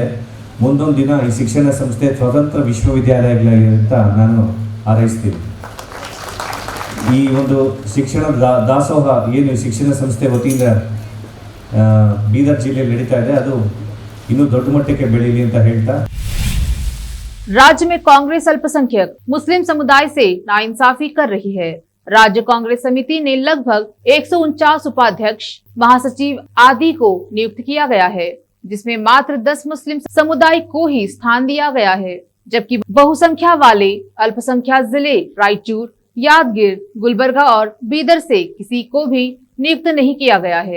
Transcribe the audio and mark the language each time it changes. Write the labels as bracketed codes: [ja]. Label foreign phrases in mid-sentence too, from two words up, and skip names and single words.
[kn] ಮುಂದೊಂದು ದಿನ ಈ ಶಿಕ್ಷಣ ಸಂಸ್ಥೆ ಸ್ವತಂತ್ರ ವಿಶ್ವವಿದ್ಯಾಲಯಗಳಾಗಿದೆ ಅಂತ ನಾನು ಹಾರೈಸ್ತೀನಿ. ಈ ಒಂದು ಶಿಕ್ಷಣ ದಾಸೋಹ ಏನು ಶಿಕ್ಷಣ ಸಂಸ್ಥೆ ವತಿಯಿಂದ ಬೀದರ್ ಜಿಲ್ಲೆಯಲ್ಲಿ ನಡೀತಾ ಇದೆ, ಅದು ಇನ್ನೂ ದೊಡ್ಡ ಮಟ್ಟಕ್ಕೆ ಬೆಳೀಲಿ ಅಂತ ಹೇಳ್ತಾ, [hi] राज्य में कांग्रेस अल्पसंख्यक मुस्लिम समुदाय से नाइंसाफी कर रही है। राज्य कांग्रेस समिति ने लगभग 149 उपाध्यक्ष, महासचिव आदि को नियुक्त किया गया है, जिसमें मात्र 10 मुस्लिम समुदाय को ही स्थान दिया गया है, जबकि बहुसंख्या वाले अल्पसंख्यक जिले रायचूर, यादगीर, गुलबर्गा और बीदर से किसी को भी नियुक्त नहीं किया गया है।